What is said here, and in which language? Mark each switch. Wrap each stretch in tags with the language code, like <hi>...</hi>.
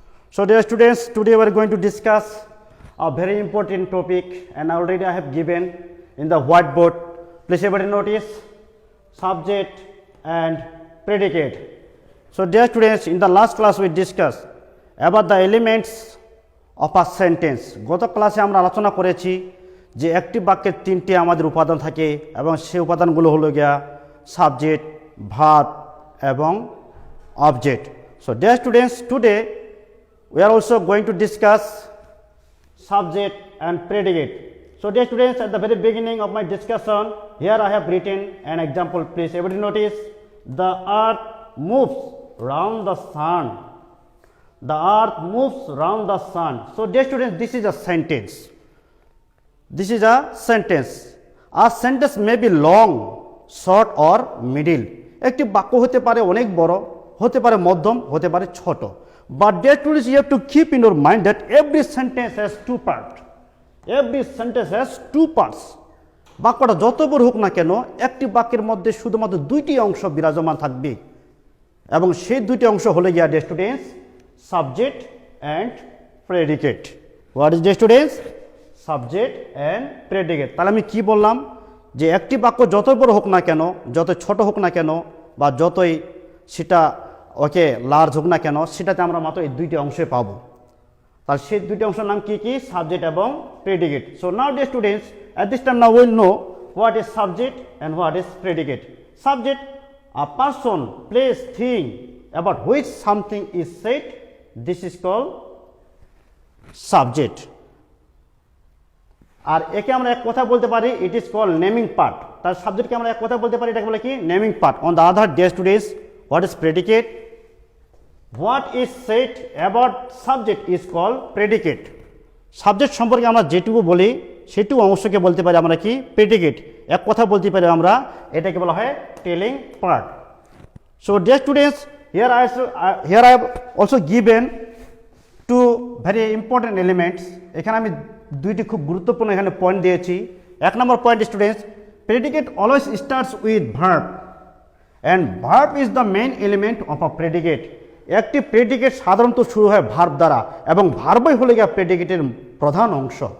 <en>So dear students, today we are going to discuss a very important topic, and already I have given in the whiteboard. Please everybody notice subject and predicate. So dear students, in the last class we discussed about the elements of a sentence.</en> <bn>গত ক্লাসে আমরা আলোচনা করেছি যে একটি বাক্যের তিনটি আমাদের উপাদান থাকে এবং সেই উপাদানগুলো হলো গিয়া সাবজেক্ট, ভার্ব এবং object.</bn> <en>So dear students, today we are also going to discuss subject and predicate. So dear students, at the very beginning of my discussion, here I have written an example. Please everybody notice, the earth moves round the sun. The earth moves round the sun. So dear students, this is a sentence. This is a sentence. A sentence may be long, short or middle.</en> <bn>একটি বাক্য হতে পারে অনেক বড়, হতে পারে মধ্যম, হতে পারে ছোট.</bn> <en>But dear students, you have to keep in your mind that every sentence has two parts. Every sentence has two parts.</en> <bn>বাক্যটা যত বড় হোক না কেন, একটি বাক্যের মধ্যে শুধুমাত্র দুইটি অংশ বিরাজমান থাকবে এবং সেই দুইটি অংশ হলো গিয়া</bn> <en>dear students subject and predicate. What is dear students? Subject and predicate.</en> <bn>তাহলে আমি কি বললাম যে একটি বাক্য যত বড় হোক না কেন, যত ছোট হোক না কেন বা যতই সেটা লার্জ হোক না কেন, সেটাতে আমরা মাত্র এই দুইটি অংশে পাবো। তাহলে সেই দুইটি অংশের নাম কি কি? সাবজেক্ট এবং predicate.</bn> <en>So now dear students, at this time now we will know what is subject and what is predicate. Subject, a person, place, thing about which something is said, this is called subject.</en> <bn>আর একে আমরা এক কথা বলতে পারি,</bn> <en>it is called naming part.</en> <bn>তার সাবজেক্টকে আমরা এক কথা বলতে পারি, এটাকে বলে কি?</bn> <en>naming part. On the other, dear students, what is predicate? What is said about subject is called predicate.</en> <bn>Subject সম্পর্কে আমরা যেটুকু বলি সেটুকু অংশকে বলতে পারি আমরা কি? প্রেডিকেট. এক কথা বলতে পারি আমরা, এটাকে বলা হয় telling part.</bn> <en>So dear students, here I have also given two very important elements.</en> <bn>এখানে আমি দুইটি খুব গুরুত্বপূর্ণ এখানে পয়েন্ট দিয়েছি. এক নম্বর point students,</bn> <en>Predicate always starts with verb and verb is the main element of a predicate.</en> <bn>একটি predicate সাধারণত শুরু হয় ভার্ব দ্বারা এবং ভার্বই হলো গিয়ে প্রেডিকেটের প্রধান অংশ.</bn>